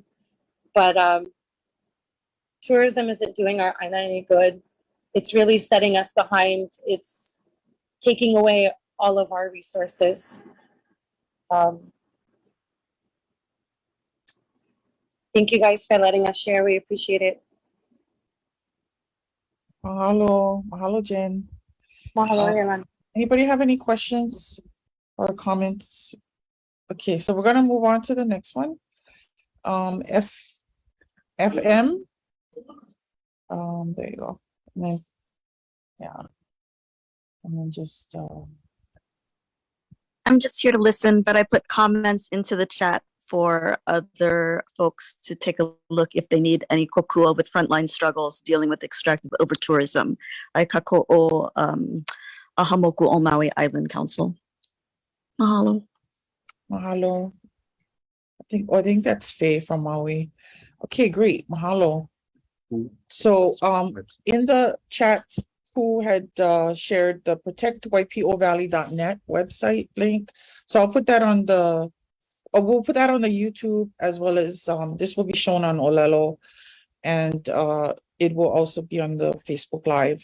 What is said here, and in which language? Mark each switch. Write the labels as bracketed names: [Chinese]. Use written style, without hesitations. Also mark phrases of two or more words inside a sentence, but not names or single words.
[English] But tourism isn't doing our island any good. It's really setting us behind. It's taking away all of our resources. Thank you guys for letting us share. We appreciate it. Mahalo, Jen. Mahalo, everyone. Anybody have any questions or comments? Okay, so we're gonna move on to the next one. FM. There you go. And then, yeah. And then just I'm just here to listen, but I put comments into the chat for other folks to take a look if they need any kokua with frontline struggles dealing with extractive over-tourism. [Hawaiian] Ai kako o Ahamoku o Maui Island Council. [English] Mahalo. Mahalo. I think that's Faye from Maui. Okay, great. Mahalo. So in the chat, who had shared the protectwaipio.valley.net website link. So I'll put that on the we'll put that on the YouTube, as well as this will be shown on Olelo, and it will also be on the Facebook Live.